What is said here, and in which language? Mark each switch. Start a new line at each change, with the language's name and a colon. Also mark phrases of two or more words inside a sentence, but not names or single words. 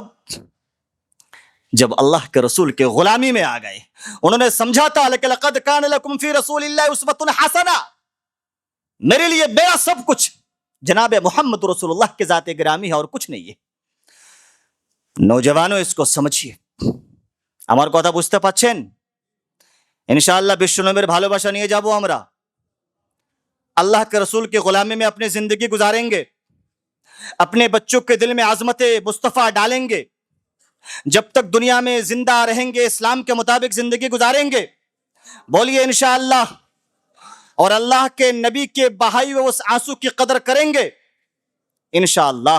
Urdu: جب اللہ کے رسول کے غلامی میں آ گئے، انہوں نے سمجھا تھا کہ
Arabic: لقد کان لکم فی رسول اللہ اسوۃ حسنہ،
Urdu: میرے لیے میرا سب کچھ جناب محمد رسول اللہ کے ذات گرامی ہے اور کچھ نہیں ہے۔ نوجوانوں اس کو سمجھیے،
Bangla: আমার কথা বুঝতে পারছেন? ইনশাআল্লাহ বিশ্বনবীর ভালোবাসা নিয়ে যাব আমরা,
Urdu: اللہ کے رسول کی غلامی میں اپنی زندگی گزاریں گے، اپنے بچوں کے دل میں عظمت مصطفیٰ ڈالیں گے، جب تک دنیا میں زندہ رہیں گے اسلام کے مطابق زندگی گزاریں گے، بولیے انشاءاللہ، اور اللہ کے نبی کے بہائی ہوئے اس آنسو کی قدر کریں گے انشاءاللہ۔